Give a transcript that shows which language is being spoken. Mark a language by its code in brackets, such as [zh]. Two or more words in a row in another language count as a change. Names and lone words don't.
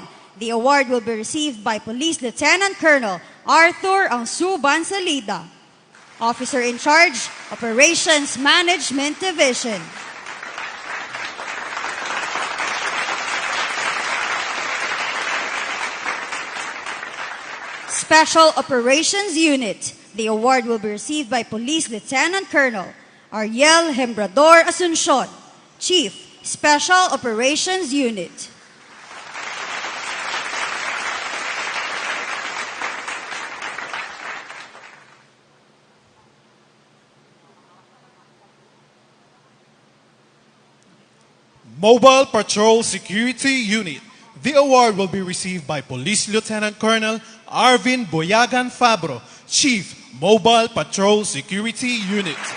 [en] The award will be received by Police Lieutenant Colonel Arthur Angsuban Salida, Officer in Charge, Operations Management Division. Special Operations Unit. The award will be received by Police Lieutenant Colonel Ariel Hembrador Asuncion, Chief, Special Operations Unit. Mobile Patrol Security Unit. The award will be received by Police Lieutenant Colonel Arvin Boyagan Fabro, Chief, Mobile Patrol Security Unit.